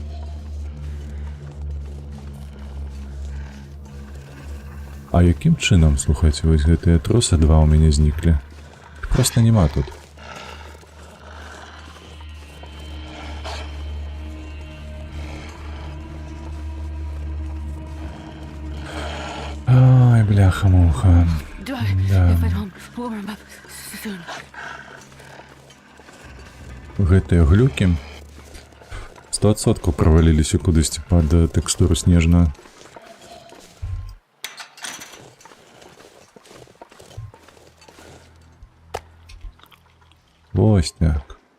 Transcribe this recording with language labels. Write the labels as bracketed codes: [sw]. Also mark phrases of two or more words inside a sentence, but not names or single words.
[be] А якім чынам, слухайце, вось гэтыя трусы 2 у мяне зніклі? Іх проста няма тут. Ай, бляха-муха. [en] Do I [ru] Да. [en] if at home warm up soon? [be] Гэтыя глюкі 100% праваліліся кудысьці пад тэкстуру снежную. Вось так.